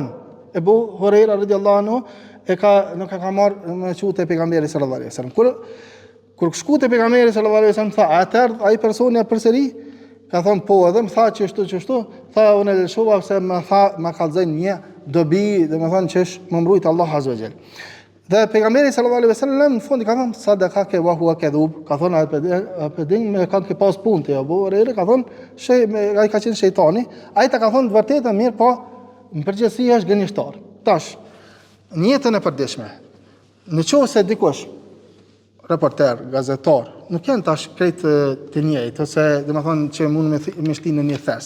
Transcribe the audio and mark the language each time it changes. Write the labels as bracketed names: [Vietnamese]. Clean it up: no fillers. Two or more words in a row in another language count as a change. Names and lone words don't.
[Albanian] Abu Hurajra [Arabic] رضي الله عنه [Albanian] nuk e ka marrë me çute pejgamberi [Arabic] صلى الله عليه وسلم. [Albanian] Kur shku te pejgamberi [Arabic] صلى الله عليه وسلم, [Albanian] tha atëherë ai personi përsëri ka thonë po, edhe më tha që ashtu, tha unë e lëshova se më kallzoi një dobi, domethënë që më mbrojt Allahu [Arabic] عز وجل. [Albanian] Dhe pejgamberi [Arabic] صلى الله عليه وسلم [Albanian] në fund i ka thënë [Arabic] صدقك وهو كذوب, [Albanian] ka thonë atë din me kanë ke pas punë te Abu Hurajra, ka thonë ai ka qenë shejtani, ai ta ka thonë të vërtetën, mirë, po në përgjithësi është gënjeshtar. Tash, në jetën e përditshme, nëse dikush reporter, gazetar, nuk janë tash krejt të njëjtë, ose domethënë që mund me shtinë në një thes.